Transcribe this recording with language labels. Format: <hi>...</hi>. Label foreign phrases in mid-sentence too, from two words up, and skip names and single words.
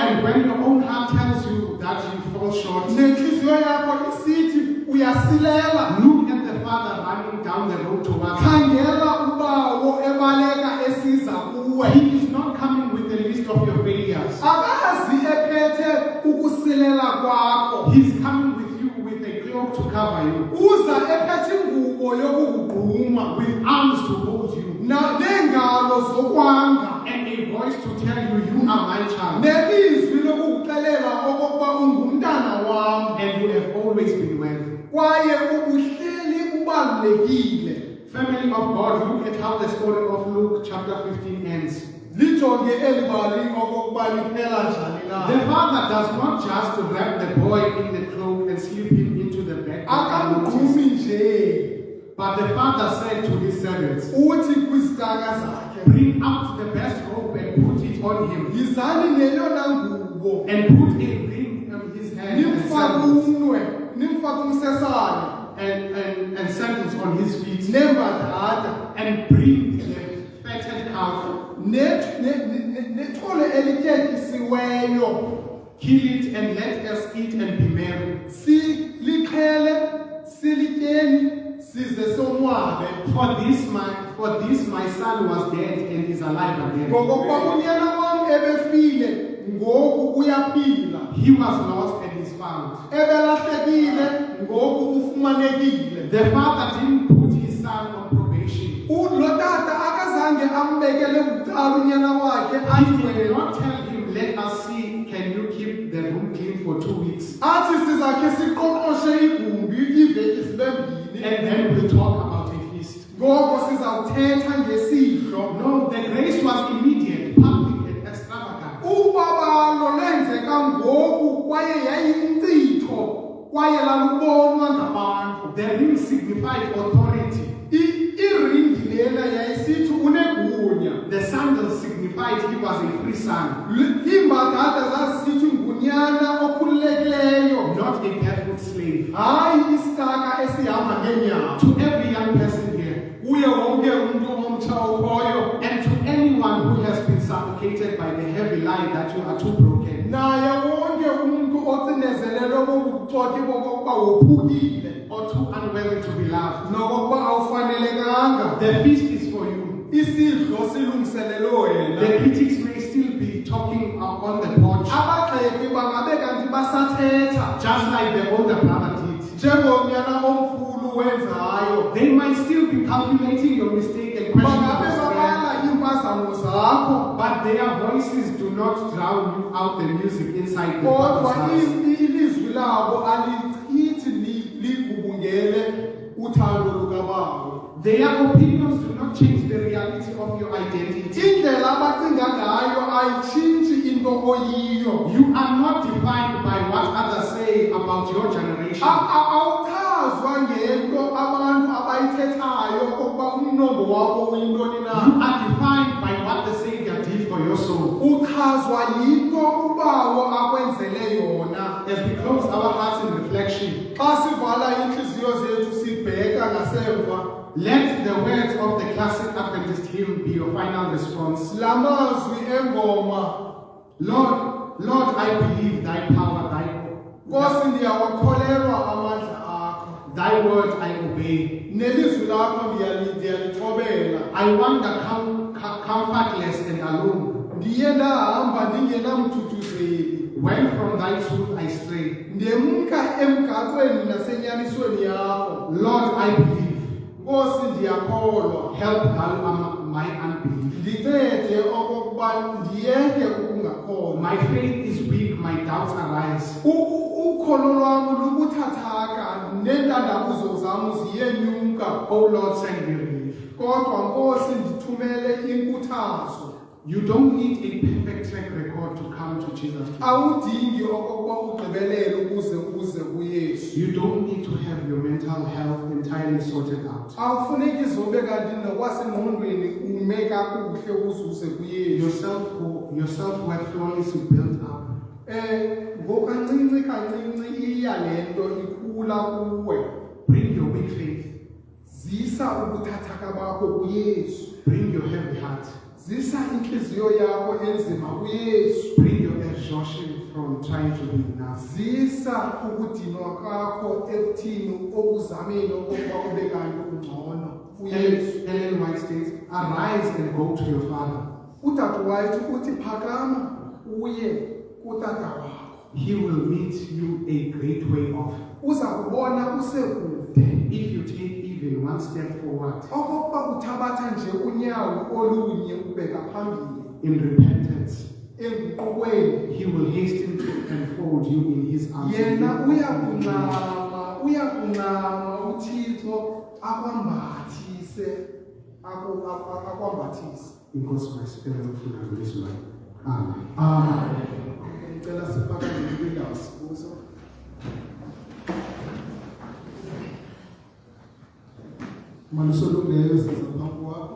<en>and when your own heart tells you that you fall short,</en> <xh>nenhliziyo yakho isithi uyasilela,</xh> <en>look at the Father running down the road towards you.</en> <xh>khangela ubawo ebaleka esiza kuwe.</xh> <en>He is not coming with a list of your failures.</en> <xh>Akazi ephethe ukusilela kwakho.</xh> <en>He's coming with you with a cloak to cover you,</en> <xh>Uza ephethe ingubo yokukugquma,</xh> <en>with arms to hold you,</en> <xh>neengalo zokwanga,</xh> <en>and a voice to tell you, you are my child,</en> <xh>nelizwi lokukuxelela okokuba ungumntana wam,</xh> <en>and you have always been worthy.</en> <xh>kwaye ubuhleli ubalulekile.</xh> <en>Family of God, look at how the story of Luke chapter 15 ends.</en> <xh>Lijonge eli bali okokuba liphela njani na.</xh> <en>The father does not just wrap the boy in the cloak and slip him into the bag,</en> <xh>Akamgqumi nje,</xh> <en>but the father said to his servants,</en> <xh>uthi kwizitaka zakhe,</xh> <en>bring out the best robe and put it on him,</en> <xh>yizani neyona ngubo,</xh> <en>and put a ring on his hand, and</en> <xh>nimfake</xh> <en>sandals,</en> <xh>umnwe, nimfake umsesane,</xh> <en>and sandals on his feet,</en> <xh>nembadada,</xh> <en>and bring the fatted calf,</en> <xh>nethole eliketyisiweyo,</xh> <en>kill it, and let us eat and be merry.</en> <xh>silixhele, silityeni, size sonwabe.</xh> <en>For this my son was dead and is alive again.</en> <xh>Ngokokuba unyana wam ebefile, ngoku uyaphila.</xh> <en>He was lost and is found.</en> <xh>Ebelahlekile, ngoku ufumanekile.</xh> <en>The father didn't put his son on probation.</en> <xh>Lo tata akazange ambekele bucala unyana wakhe</xh> <en>He did</en> <xh>athi</xh> <en>not tell him, let us see, can you keep the room clean for 2 weeks?</en> <xh>athi sizakhe siqoqoshe igumbi iveki zibe mbini,</xh> <en>And then we'll talk about a feast.</en> <xh>ngoko sizawuthetha ngesidlo.</xh> <en>No, the grace was immediate, public, and extravagant.</en> <xh>Ubabalo lenzeka ngoku kwaye yayinkcitho kwaye lalubonwa ngabantu.</xh> <en>The ring signified authority.</en> <xh>Iringi lena yayisithi unegunya.</xh> <en>The sandals signified he was a free son,</en> <xh>Iimbadada zazisithi ngunyana okhululekileyo,</xh> <en>not a barefoot slave.</en> <xh>hayi isitaka esihamba ngeenyawo.</xh> <en>To every young person here,</en> <xh>Kuye wonke umntu omtsha okhoyo,</xh> <en>and to anyone who has been suffocated by the heavy lie that you are too broken,</en> <xh>naye wonke umntu ocinezelelwe bobuxoki bokokuba wophukile</xh> <en>or too unworthy to be loved,</en> <xh>nokokuba awufanelekanga.</xh> <en>the feast is for you.</en> <xh>Isidlo silungiselelwe wena.</xh> <en>The critics may still be talking on the porch,</en> <xh>Abagxeki bangabe kanti basathetha</xh> <en>just like the older brother did.</en> <xh>njengonyana omkhulu awenzayo.</xh> <en>They might still be calculating your mistake and questioning</en> <xh>bangabe</xh> <en>your strength.</en> <xh>babala impazamo zakho,</xh> <en>But their voices do not drown you out the music inside the</en> <xh>kodwa</xh> <en>Father's house.</en> <xh>ilizwi labo alichithi ligubungele uthando lukababa.</xh> <en>Their opinions do not change the reality of your identity.</en> <xh>Indlela abacinga ngayo ayitshintshi into oyiyo.</xh> <en>You are not defined by what others say about your generation.</en> <xh>Awuchazwa ngento abantu abayithethayo ukuba umnombo wakho uyintoni na.</xh> <en>You are defined by what the Savior did for your soul.</en> <xh>Uchazwa yinto ubawo akwenzele yona.</xh> <en>As we close our hearts in reflection,</en> <xh>Xa sivala inhliziyo zethu sibheka ngasemva,</xh> <en>let the words of the classic Adventist hymn be your final response.</en> <xh>la mazwi engoma,</xh> <en>Lord, I believe thy power,</en> <xh>Nkosi ndiyawakholelwa amandla akho.</xh> <en>thy word I obey.</en> <xh>Nelizwi lakho ndiyalithobela.</xh> <en>I wander comfortless and alone.</en> <xh>Ndiye ndahamba ndingenamthuthuzeli.</xh> <en>When from thy truth I stray.</en> <xh>Ndemka emgaqweni nasenyanisweni yakho.</xh> <en>Lord, I believe.</en> <xh>Nkosi ndiyakholwa.</xh> <en>Help dull my unbelief.</en> <xh>Ndincede okokuba ndiyeke ukungakholwa.</xh> <en>My faith is weak, my doubts arise.</en> <xh>Ukholo lwam lubuthathaka neentandabuzo zam ziyenyuka.</xh> <en>Oh Lord, send me relief.</en> <xh>Kodwa Nkosi ndithumele inkuthazo.</xh> <en>You don't need a perfect track record to come to Jesus.</en> <xh>Awudingi okokuba ugqibelele ukuze kuYesu.</xh> <en>You don't need to have your mental health entirely sorted out.</en> <xh>Awufuneki zobe kanti nokwasengqondweni ume kakuhle ukuze kuYesu.</xh> <en>Your self-worth flawlessly built up.</en> <xh>Ngokancinci kancinci iya lento ikhula kuwe.</xh> <en>Bring your weak faith.</en> <xh>Zisa ubuthathaka bakho kuYesu.</xh> <en>Bring your heavy heart.</en> <xh>Zisa inhliziyo yakho enzima kuYesu.</xh> <en>Bring your exhaustion from trying to be enough.</en> <xh>Zisa ukudinwa kwakho ekuthini okuzameni okokuba ube kanti ungcono kuYesu.</xh> <en>Ellen White states, arise and go to your Father.</en> <xh>Udade White uthi phakama uye kutata wakho.</xh> <en>He will meet you a great way off.</en> <xh>Uza kubona usekude.</xh> <en>If you take even one step forward.</en> <xh>Okokuba uthabatha nje unyawo olunye ubeka phambili.</xh> <en>In repentance.</en> <xh>Enguqukweni.</xh> <en>He will hasten to enfold you in his arms.</en> <xh>Yena uyakunqama uThixo akwambathise akwambathise. Inkosi masicela ukufuna ngelizwi lakho. Amen. Amen. Ngicela siphakame kwindawo sibuzo. Malusolungeyo siza phambi kwakho.</xh>